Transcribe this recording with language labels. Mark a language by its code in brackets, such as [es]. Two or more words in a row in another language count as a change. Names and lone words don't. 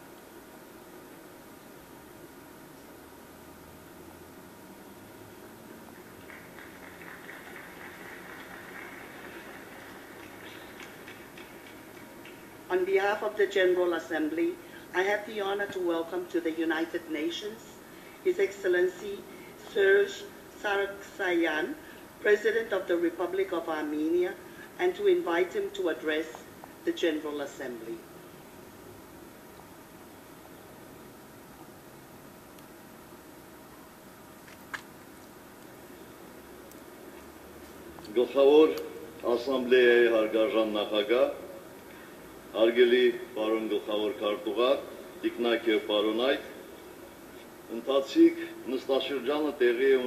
[en] On behalf of the General Assembly, I have the honor to welcome to the United Nations His Excellency Serge Sargsyan, President of the Republic of Armenia, and to invite him to address the General Assembly. [hy] Գլխավոր ասամբլեայի հարգարժան նախագահ, հարգելի պարոն գլխավոր քարտուղար, տիկնակ եւ պարոնայք, ընթացիկ նստաշրջանը տեղի է